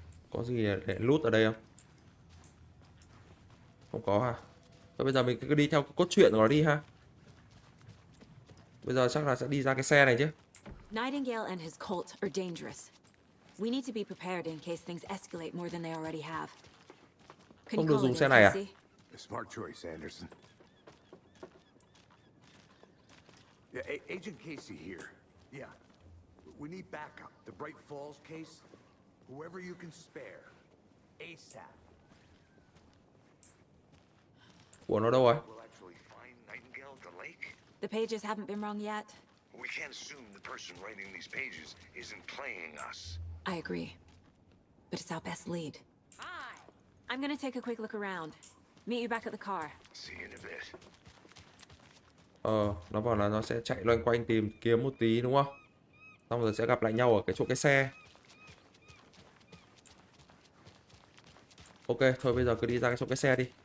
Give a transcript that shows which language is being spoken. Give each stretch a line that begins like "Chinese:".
Vietnamese: Có gì để loot ở đây không? Không có à? Thôi bây giờ mình cứ đi theo cốt truyện của nó đi ha. Bây giờ chắc là sẽ đi ra cái xe này chứ.
English: Nightingale and his cult are dangerous. We need to be prepared in case things escalate more than they already have.
Vietnamese: Không được dùng xe này à?
English: A smart choice, Anderson. Yeah, Agent Casey here. Yeah. We need backup. The Bright Falls case. Whoever you can spare. ASAP.
Vietnamese: Của nó đâu rồi?
English: We'll actually find Nightingale at the lake? The pages haven't been wrong yet. We can't assume the person writing these pages isn't playing us. I agree. But it's our best lead. Hi. I'm gonna take a quick look around. Meet you back at the car. See you in a bit.
Vietnamese: Nó bảo là nó sẽ chạy loanh quanh tìm kiếm một tí đúng không? Xong rồi sẽ gặp lại nhau ở cái chỗ cái xe. Ok, thôi bây giờ cứ đi ra cái chỗ cái xe đi.